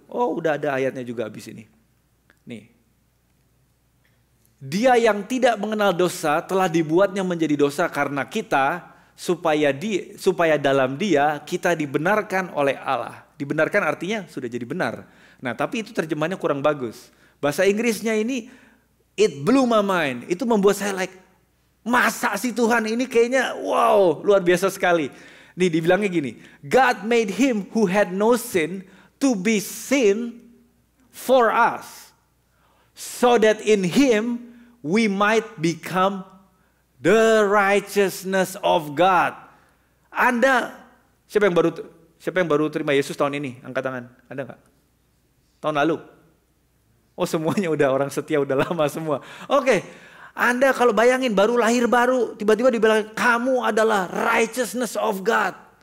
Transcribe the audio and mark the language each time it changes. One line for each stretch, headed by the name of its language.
Indonesian: Oh, udah ada ayatnya juga habis ini. Nih. Dia yang tidak mengenal dosa telah dibuatnya menjadi dosa karena kita, supaya dalam Dia kita dibenarkan oleh Allah. Dibenarkan artinya sudah jadi benar. Nah, tapi itu terjemahannya kurang bagus. Bahasa Inggrisnya ini,
English: it blew my mind.
Indonesian: Itu membuat saya like, masa sih Tuhan ini kayaknya wow, luar biasa sekali. Nih dibilangnya gini,
English: God made him who had no sin to be sin for us. So that in him we might become the righteousness of God.
Indonesian: Anda, siapa yang baru terima Yesus tahun ini? Angkat tangan, ada nggak? Tahun lalu? Oh semuanya udah orang setia, udah lama semua. Oke, Anda kalau bayangin baru lahir baru, tiba-tiba dibilang kamu adalah
English: righteousness of God.